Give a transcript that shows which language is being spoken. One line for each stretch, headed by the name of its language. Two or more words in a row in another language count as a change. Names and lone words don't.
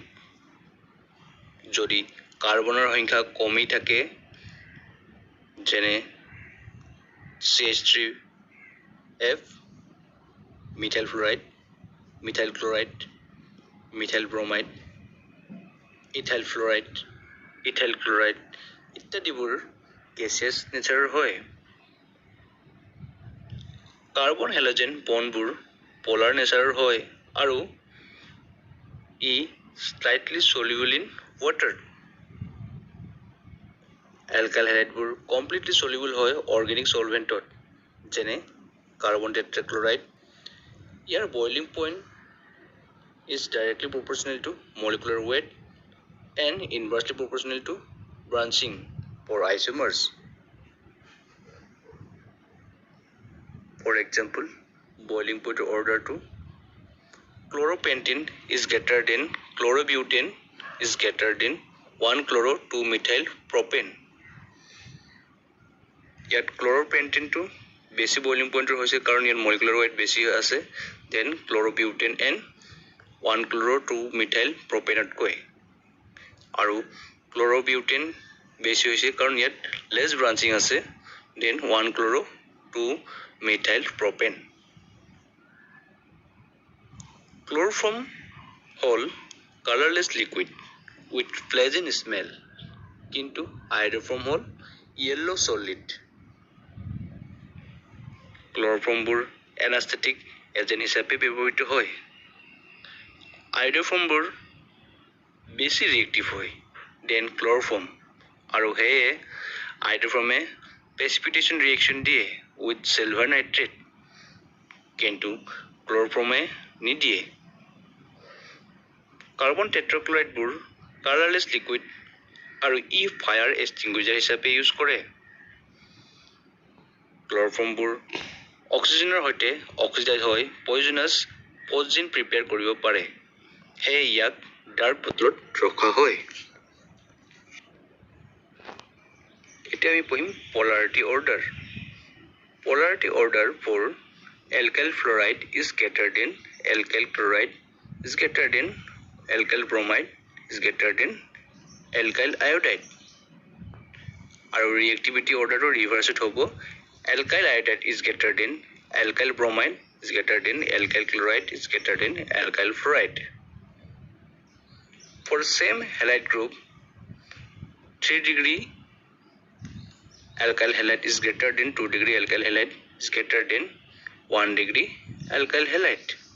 Assamese: যদি কাৰ্বনৰ সংখ্যা কমি থাকে যেনে CH3F মিথাইল ফ্লুৰাইড, মিথাইল ক্লোৰাইড, মিথাইল ব্ৰমাইড, ইথাইল ফ্লুৰাইড, ইথাইল ক্লোৰাইড ইত্যাদিবোৰ
English: gaseous natureৰ
Assamese: হয়। কাৰ্বন হেলোজেন বণ্ডবোৰ
English: polar natureৰ
Assamese: হয় আৰু ই
English: slightly soluble in water.
Assamese: এলকাইল হেলাইডবোৰ
English: completely soluble
Assamese: হয়
English: organic solventত
Assamese: যেনে কাৰ্বন টেট্ৰাক্লৰাইড।
English: ইয়াৰ boiling point is directly proportional to molecular weight and inversely proportional to branching for isomers. For example, boiling point order to chloropentane is greater than chlorobutane is greater than 1 chloro 2 methyl propane. Yet chloropentane
Assamese: to বেছি
English: boiling point
Assamese: হৈছে কাৰণ ইয়াৰ
English: molecular weight
Assamese: বেছি আছে
English: then chlorobutane and 1 chloro 2 methyl propane
Assamese: কৈ আৰু chlorobutane বেছি হৈছে কাৰণ ইয়াত
English: less branching
Assamese: আছে
English: then 1 chloro 2 methyl propane. Chloroform হল colorless liquid with pleasant smell কিন্তু iodoform হল yellow solid.
Assamese: Chloroformবোৰ
English: anesthetic agent
Assamese: হিচাপে ব্যৱহৃত হয়। Iodoformবোৰ বেছি reactive হয় then chloroform আৰু হেয়ে iodoformে
English: precipitation reaction
Assamese: দিয়ে
English: with silver nitrate
Assamese: কিন্তু chloroformে নিদিয়ে। কাৰ্বন টেট্ৰাক্লৰাইডবোৰ
English: colorless liquid
Assamese: আৰু ই
English: fire extinguisher
Assamese: হিচাপে ইউজ কৰে। ক্লৰফৰ্মবোৰ অক্সিজেনৰ সৈতে অক্সিডাইজ হৈ
English: poisonous poison
Assamese: প্ৰিপেয়াৰ কৰিব পাৰে সেয়ে ইয়াক
English: dark bottleত
Assamese: ৰখা হয়। এতিয়া আমি পঢ়িম
English: polarity order. Polarity order for alkyl fluoride is greater than alkyl chloride is greater than alkyl bromide is greater than alkyl iodide. আৰু reactivity order to reverse it হ'ব alkyl iodide is greater than alkyl bromide is greater than alkyl chloride is greater than alkyl fluoride. For same halide group, 3 degree alkyl halide is greater than 2 degree alkyl halide is greater than 1 degree alkyl halide.